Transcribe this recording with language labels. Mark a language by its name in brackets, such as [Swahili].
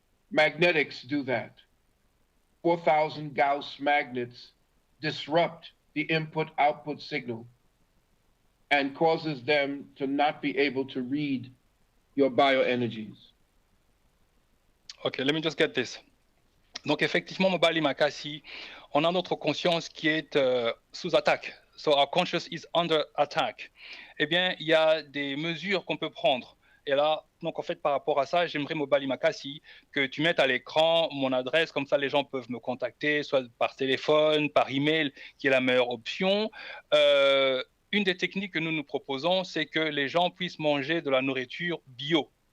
[English] Magnetics do that. 4,000 Gauss magnets disrupt the input-output signal and causes them to not be able to read your bioenergies. Okay, let me just get this. [French] Donc effectivement, Mobali Makasi, on a notre conscience qui est sous attaque. [English] So our conscious is under attack. [French] Eh bien, il y a des mesures qu'on peut prendre. Et là, donc en fait, par rapport à ça, j'aimerais, Mobali Makasi, que tu mettes à l'écran mon adresse, comme ça les gens peuvent me contacter, soit par téléphone, par email, qui est la meilleure option. Une des techniques que nous proposons, c'est que les gens puissent manger de la nourriture bio.